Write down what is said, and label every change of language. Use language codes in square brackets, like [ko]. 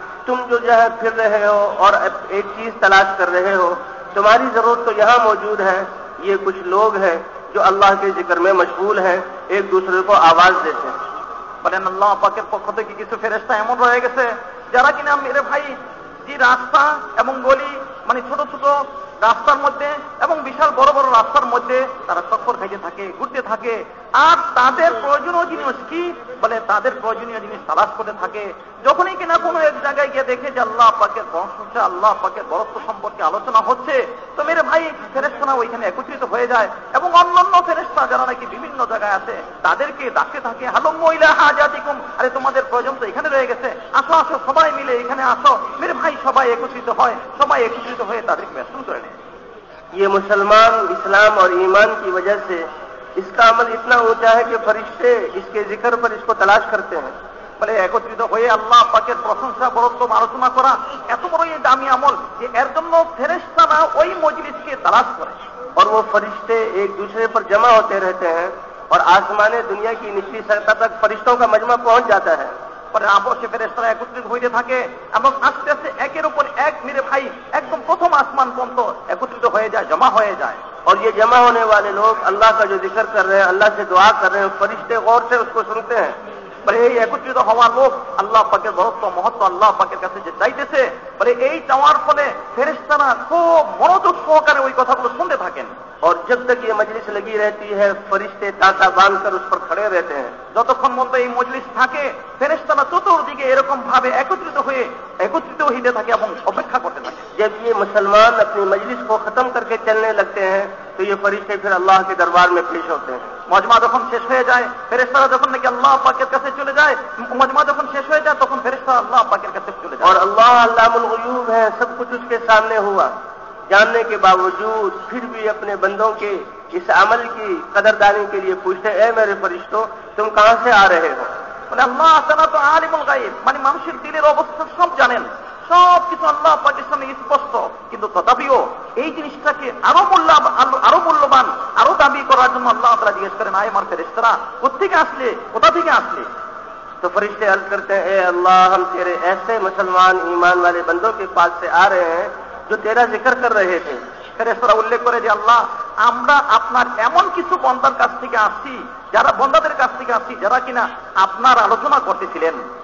[ur] تم جو ہے پھر رہے ہو اور ایک چیز تلاش کر رہے ہو، تمہاری ضرورت تو یہاں موجود ہے، یہ کچھ لوگ ہیں جو اللہ کے ذکر میں مشغول ہیں، ایک دوسرے کو آواز دیتے ہیں۔ [bn] বলেন আল্লাহ পাকের পক্ষ থেকে কিছু ফেরেশতা এমন রয়ে গেছে যারা কিনা মেরে ভাই যে রাস্তা এবং গলি, মানে ছোট ছোট রাস্তার মধ্যে এবং বিশাল বড় বড় রাস্তার মধ্যে তারা চক্কর খাইতে থাকে, ঘুরতে থাকে, আর তাদের প্রয়োজনীয় জিনিস কি বলে তাদের প্রয়োজনীয় জিনিস তালাশ করতে থাকে। যখনই কিনা কোনো এক জায়গায় গিয়ে দেখে যে আল্লাহ পাকের প্রশংসা, আল্লাহ পাকের বরত্ব সম্পর্কে আলোচনা হচ্ছে, তো মেরে ভাই ফেরেশতারা ওইখানে একত্রিত হয়ে যায় এবং অন্যান্য ফেরেশতা যারা নাকি বিভিন্ন জায়গায় আছে তাদেরকে ডাকতে থাকে [ar] হালুম্মা ইলা হাজাতিকুম, [bn] আরে তোমাদের প্রয়োজন তো এখানে রয়ে গেছে, আসো আসো সবাই মিলে এখানে আসো। মেরে ভাই সবাই একত্রিত হয়, সবাই একত্রিত হয়ে তাদেরকে ব্যস্ত করে নেয়। [ur] یہ مسلمان اسلام اور ایمان کی وجہ سے اس کا عمل اتنا اونچا ہے کہ فرشتے اس کے ذکر پر اس کو تلاش کرتے ہیں۔ [bn] বলে একত্রিত হয়ে আল্লাহ পাকের প্রশংসা, বরত্ব আলোচনা করা এত বড় এই দামি আমল যে এর জন্য ফেরেশতারা ওই মজলিসকে তালাশ করে [ur] اور وہ فرشتے ایک دوسرے پر جمع ہوتے رہتے ہیں اور آسمان دنیا کی نچلی سطح تک فرشتوں کا مجمع پہنچ جاتا ہے۔ [bn] পরে আপসে ফেরেশতারা একত্রিত হইতে থাকে এবং আস্তে আস্তে একের উপর এক মেরে ভাই একদম প্রথম আসমান পর্যন্ত একত্রিত হয়ে যায়, জমা হয়ে যায়। [ur] اور یہ جمع ہونے والے لوگ اللہ کا جو ذکر کر رہے ہیں، اللہ سے دعا کر رہے ہیں، فرشتے غور سے اس کو سنتے ہیں۔ [bn] বলে এই একত্রিত হওয়ার লোক আল্লাহ পাকের বরত্ব, মহত্ব আল্লাহ পাকের কাছে যে চাইতেছে, বলে এই চাওয়ার ফলে ফেরেশতারা খুব মনোযোগ সহকারে ওই কথাগুলো শুনতে থাকেন। [ur] اور جب تک یہ مجلس لگی رہتی ہے فرشتے تاتا باندھ کر اس پر کھڑے رہتے ہیں۔ [bn] যতক্ষণ পর্যন্ত এই মজলিস থাকে ফেরেশতারা চতুর্দিকে এরকম ভাবে একত্রিত হইতে থাকে এবং অপেক্ষা করতে থাকে। [ur] جب یہ مسلمان اپنی مجلس کو ختم کر کے چلنے لگتے ہیں تو یہ فرشتے پھر اللہ کے دربار میں پیش ہوتے ہیں۔ [bn] মজমা যখন শেষ হয়ে যায়, ফেরেশতারা যখন নাকি আল্লাহ পাকের কাছে চলে যায়, মজমা যখন শেষ হয়ে যায় তখন ফেরেশতারা আল্লাহ পাকের কাছে চলে যায়। [ur] اور اللہ علام الغیوب ہے، سب کچھ اس کے سامنے ہوا، جاننے کے باوجود پھر بھی اپنے بندوں کے اس عمل کی قدردانی کے لیے پوچھتے اے میرے فرشتوں تم کہاں سے آ رہے ہو؟ [bn] বলে আল্লাহ তাআলা তো আলিমুল গায়ব, মানে মানুষের দিলের অবস্থা সব জানেন, সব কিছু আল্লাহ পাকের সামনে স্পষ্ট, কিন্তু তথাপিও এই জিনিসটাকে আরো মূল্যবান, আরো দাবি করার জন্য আল্লাহ তাআলা জিজ্ঞেস করেন আয় আমার ফেরেশতারা কোথা থেকে আসলে? [ur] تو فرشتے عرض کرتے ہیں اے اللہ ہم تیرے ایسے مسلمان ایمان والے بندوں کے پاس سے آ رہے ہیں جو تیرا ذکر کر رہے تھے۔ [bn] ফেরেশতারা উল্লেখ করে যে আল্লাহ আমরা আপনার এমন কিছু বন্দার কাছ থেকে আসছি, বন্দাদের কাছ থেকে আসছি যারা কিনা আপনার আলোচনা করতেছিলেন।